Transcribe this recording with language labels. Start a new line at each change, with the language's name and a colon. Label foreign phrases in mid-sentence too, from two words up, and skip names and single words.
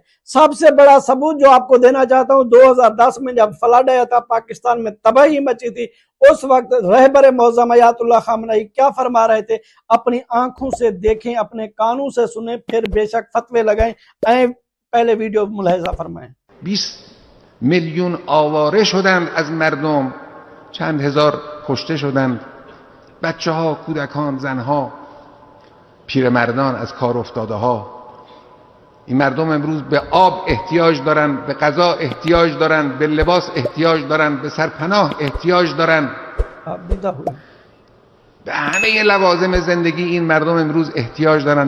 Hindi: सबसे बड़ा सबूत जो आपको देना चाहता हूँ, 2010 में जब फ्लड आया था, पाकिस्तान में तबाही मची थी, उस वक्त रहबर मौज़म अयातुल्लाह खामनई क्या फरमा रहे थे, अपनी आंखों से देखें, अपने कानों से सुने, फिर बेशक फतवे लगाएं। पहले वीडियो मुलाहिजा फरमाएं।
Persian: 20 میلیون آواره شدند از مردم، چند هزار کشته شدند، بچه ها، کودکان، زنها، پیرمردان، از کار افتاده ها. این مردم امروز به آب احتیاج دارند، به غذا احتیاج دارند، به لباس احتیاج دارند، به سرپناه احتیاج دارند، به همه لوازم زندگی این مردم امروز احتیاج دارند.